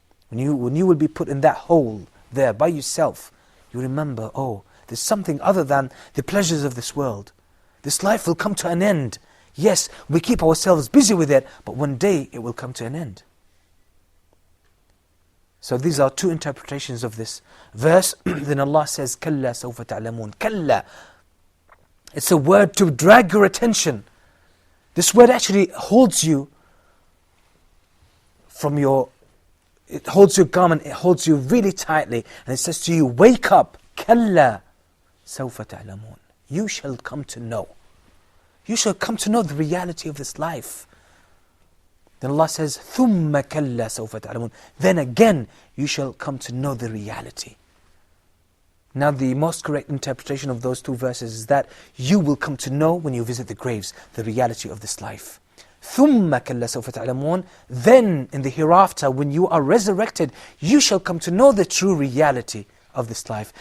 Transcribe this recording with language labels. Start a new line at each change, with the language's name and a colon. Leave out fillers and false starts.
English: When you will be put in that hole there by yourself, you remember, oh, there's something other than the pleasures of this world. This life will come to an end. Yes, we keep ourselves busy with it, but one day it will come to an end. So these are two interpretations of this verse. Then Allah says,
Arabic: كَلَّا سَوْفَ تَعْلَمُونَ كَلَّا.
English: It's a word to drag your attention. This word actually holds you it holds your garment, it holds you really tightly, and it says to you, wake up,
Arabic: كَلَّا سَوْفَ تَعْلَمُونَ.
English: You shall come to know. You shall come to know the reality of this life. Then Allah says,
Arabic: ثُمَّ كَلَّا سَوْفَ تَعْلَمُونَ.
English: Then again, you shall come to know the reality. Now the most correct interpretation of those two verses is that you will come to know when you visit the graves, the reality of this life.
Arabic: ثُمَّ كَلَّا سَوْفَ تَعْلَمُونَ.
English: Then in the hereafter, when you are resurrected, you shall come to know the true reality of this life.